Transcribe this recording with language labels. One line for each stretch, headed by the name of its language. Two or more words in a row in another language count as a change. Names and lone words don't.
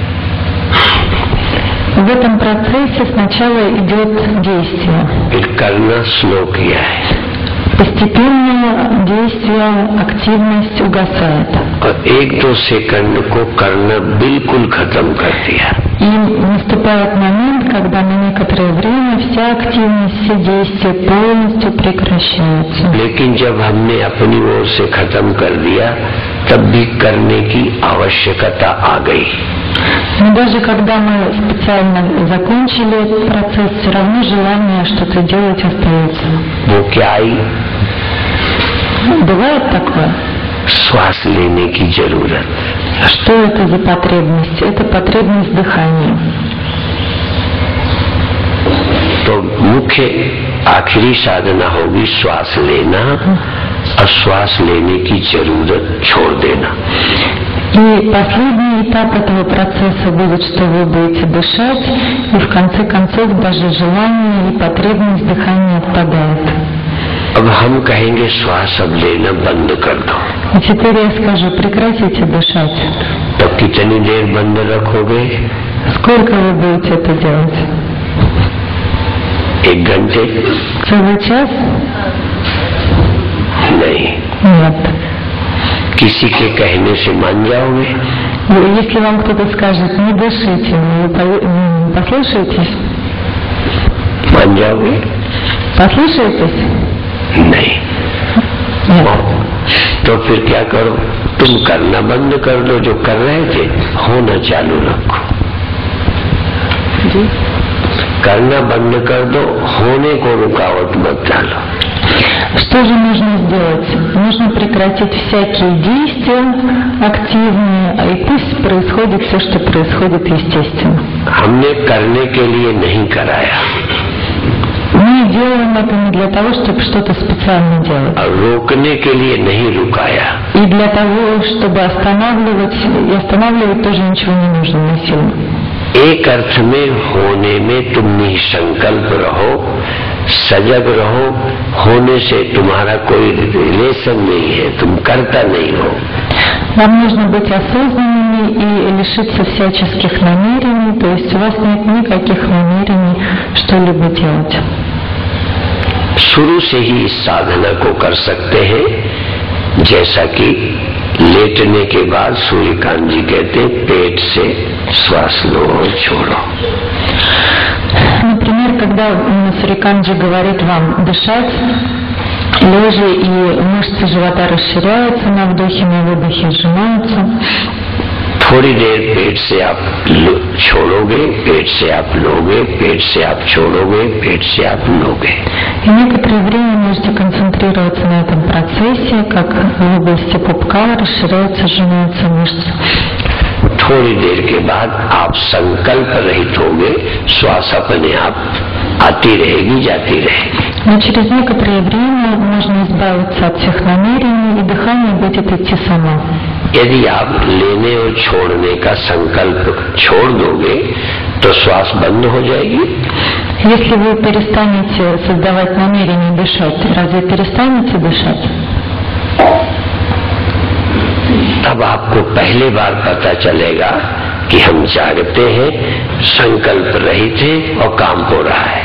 Russian: В этом процессе сначала идет действие.
Hindi: फिर करना स्लो किया है
Russian: Постепенно действие, активность угасает.
Hindi: और 1-2 सेकंड को करना बिल्कुल खत्म कर दिया।
Russian: И наступает момент, когда на некоторое время вся активность, все действия полностью прекращаются.
Hindi: लेकिन जब हमने अपनी ओर से खत्म कर दिया तब भी करने की आवश्यकता आ गई।
Russian: Но даже когда мы специально закончили этот процесс, все равно желание что-то делать остается.
Hindi: वो क्या आई?
Russian: Бывает такое?
Hindi: श्वास लेने की जरूरत।
Russian: Что это за потребность? Это потребность дыхания.
Hindi: तो मुख्य आखिरी साधना होगी श्वास लेना और श्वास लेने की जरूरत छोड़ देना।
Russian: И последний этап этого процесса будет, что вы будете дышать, и в конце концов даже желание и потребность дыхания отпадает.
Hindi: अब हम कहेंगे श्वास अब लेना बंद कर दो।
Russian: И теперь я скажу, прекратите дышать.
Hindi: तो कितनी देर बंद रखोगे?
Russian: Сколько вы будете это делать?
Hindi: 1 घंटे?
Russian: Целый час?
Hindi: नहीं।
Russian: Нет.
Hindi: किसी के कहने से मान जाओगे?
Russian: И если вам кто-то скажет, не дышите, вы послушаетесь?
Hindi: मान जाओगे?
Russian: Послушаетесь?
Hindi: नहीं।
Russian: Нет.
Hindi: तो फिर क्या करो? तुम करना बंद कर दो, जो कर रहे थे होना चालू रखो। जी? करना बंद कर दो, होने को रुकावट मत डालो।
Russian: Что же нужно сделать? Нужно прекратить всякие действия активные, и пусть происходит все, что происходит естественно.
Hindi: हमने करने के लिए नहीं कराया,
Russian: Мы делаем это не для того, чтобы что-то специально делать.
Hindi: और रोकने के लिए नहीं रुकाया।
Russian: И для того, чтобы останавливать, и останавливать тоже ничего не нужно насильно.
Hindi: एक अर्थ में होने में तुम निसंकल्प रहो, सजग रहो, होने से तुम्हारा कोई रिलेशन नहीं है, तुम करता नहीं हो।
Russian: Вам нужно быть осознанными и лишиться всяческих намерений, то есть у вас нет никаких намерений что-либо делать.
Hindi: शुरू से ही इस साधना को कर सकते हैं, जैसा कि लेटने के बाद सूर्यकांत जी कहते हैं, पेट से श्वास लो और छोड़ो।
Russian: Например, когда Суриканджи говорит вам дышать лежа, и мышцы живота расширяются на вдохе, на выдохе сжимаются.
Hindi: थोड़ी देर पेट से आप छोड़ोगे, पेट से आप लोगे, पेट से आप छोड़ोगे, पेट से आप लोगे।
Russian: И некоторое время можете концентрироваться на этом процессе, как в области пупка расширяются, сжимаются мышцы.
Hindi: थोड़ी देर के बाद आप संकल्प रहित होगे, श्वास अपने आप आती रहेगी, जाती रहेगी।
Russian: Но через некоторое время можно избавиться от всех намерений, и дыхание будет идти само.
Hindi: यदि आप लेने और छोड़ने का संकल्प छोड़ दोगे तो श्वास बंद हो जाएगी।
Russian: Если вы перестанете создавать намерение дышать, разве перестанете дышать?
Hindi: तब आपको पहली बार पता चलेगा कि हम जागते हैं, संकल्प रहित हैं और काम हो रहा है।